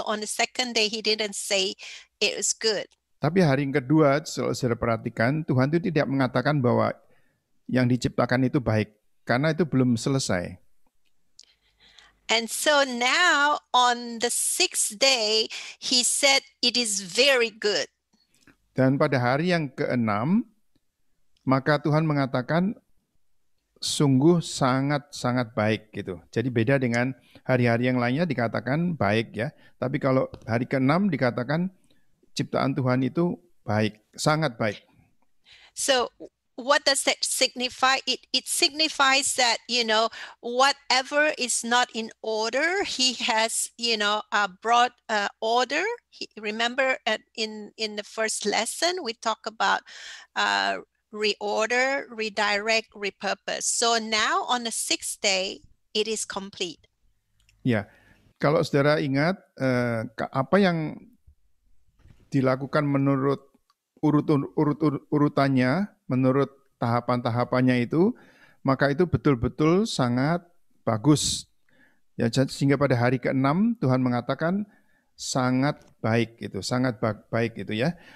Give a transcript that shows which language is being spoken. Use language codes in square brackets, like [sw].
[en] So on the second day, He didn't say it was good. [id] Tapi hari yang kedua, kalau saudara perhatikan, Tuhan itu tidak mengatakan bahwa yang diciptakan itu baik, karena itu belum selesai. [en] And so now on the 6th day, He said it is very good. [id] Dan pada hari yang ke-6, maka Tuhan mengatakan sungguh sangat-sangat baik gitu. Jadi beda dengan hari-hari yang lainnya dikatakan baik ya. Tapi kalau hari ke-6 dikatakan ciptaan Tuhan itu baik, sangat baik. [en] So what does that signify? It signifies that, whatever is not in order, He has, brought order. Remember in the first lesson, we talk about reorder, redirect, repurpose. So now on the 6th day, it is complete. [id] Ya, kalau saudara ingat apa yang dilakukan menurut urutannya, menurut tahapan-tahapannya itu, maka itu betul-betul sangat bagus. Ya, sehingga pada hari ke-6 Tuhan mengatakan sangat baik itu, sangat baik itu ya.